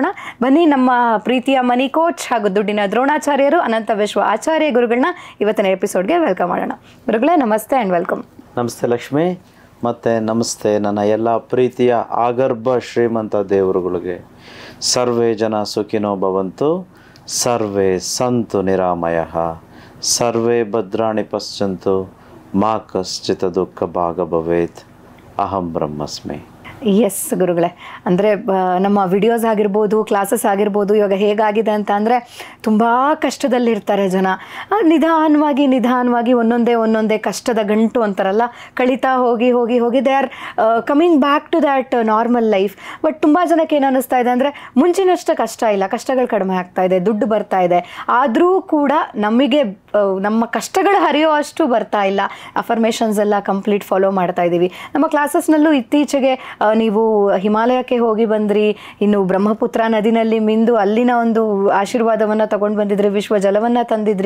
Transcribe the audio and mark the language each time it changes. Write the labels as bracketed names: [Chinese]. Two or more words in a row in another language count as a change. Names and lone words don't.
[Kannada] ಬನ್ನಿ, ನಮ್ಮ ಪ್ರೀತಿಯ [English] money coach [Kannada] ಹಾಗೂ ದುಡ್ಡಿನ ದ್ರೋಣಾಚಾರ್ಯರು ಅನಂತ ವಿಶ್ವ ಆಚಾರ್ಯ ಗುರುಗಳನ್ನ ಇವತ್ತಿನ ಎಪಿಸೋಡ್ಗೆ ವೆಲ್ಕಮ್ ಮಾಡೋಣ. ಗುರುಗಳೇ ನಮಸ್ತೆ [English] and welcome. [Kannada] ನಮಸ್ತೆ ಲಕ್ಷ್ಮಿ, ಮತ್ತು ನಮಸ್ತೆ ನನ್ನ ಎಲ್ಲ ಪ್ರೀತಿಯ ಆಗರ್ಭ ಶ್ರೀಮಂತ ದೇವರುಗಳಿಗೆ. [Sanskrit] ಸರ್ವೇ ಜನ ಸುಖಿನೋ ಭವಂತು, ಸರ್ವೇ ಸಂತು ನಿರಾಮಯಃ, ಸರ್ವೇ ಭದ್ರಾಣಿ ಪಶ್ಯಂತು, ಮಾ ಕಶ್ಚಿತ್ ದುಃಖ ಭಾಗ ಭವೇತ್, ಅಹಂ ಬ್ರಹ್ಮಸ್ಮಿ. [Kannada] ಎಸ್ ಗುರುಗಳೇ, ಅಂದರೆ ನಮ್ಮ ವಿಡಿಯೋಸ್ ಆಗಿರ್ಬೋದು, ಕ್ಲಾಸಸ್ ಆಗಿರ್ಬೋದು, ಇವಾಗ ಹೇಗಾಗಿದೆ ಅಂತ ಅಂದರೆ ತುಂಬ ಕಷ್ಟದಲ್ಲಿರ್ತಾರೆ ಜನ. ನಿಧಾನವಾಗಿ ಒಂದೊಂದೇ ಕಷ್ಟದ ಗಂಟು ಅಂತಾರಲ್ಲ, ಕಳೀತಾ ಹೋಗಿ [English] they are coming back to that normal life. [Kannada] ಬಟ್ ತುಂಬ ಜನಕ್ಕೆ ಏನು ಅನ್ನಿಸ್ತಾ ಇದೆ ಅಂದರೆ ಮುಂಚಿನಷ್ಟು ಕಷ್ಟ ಇಲ್ಲ, ಕಷ್ಟಗಳು ಕಡಿಮೆ ಆಗ್ತಾ ಇದೆ, ದುಡ್ಡು ಬರ್ತಾ ಇದೆ, ಆದರೂ ಕೂಡ ನಮಗೆ ನಮ್ಮ ಕಷ್ಟಗಳು ಹರಿಯೋ ಅಷ್ಟು ಬರ್ತಾ ಇಲ್ಲ. ಅಫರ್ಮೇಷನ್ಸ್ ಎಲ್ಲ [English] complete follow [Kannada] ಮಾಡ್ತಾ ಇದ್ದೀವಿ. ನಮ್ಮ ಕ್ಲಾಸಸ್ನಲ್ಲೂ ಇತ್ತೀಚೆಗೆ ನೀವು ಹಿಮಾಲಯಕ್ಕೆ ಹೋಗಿ ಬಂದ್ರಿ, ಇನ್ನು ಬ್ರಹ್ಮಪುತ್ರ ನದಿನಲ್ಲಿ ಮಿಂದು ಅಲ್ಲಿನ ಒಂದು ಆಶೀರ್ವಾದವನ್ನು ತಗೊಂಡು ಬಂದಿದ್ರಿ, ವಿಶ್ವ ಜಲವನ್ನು ತಂದಿದ್ರಿ.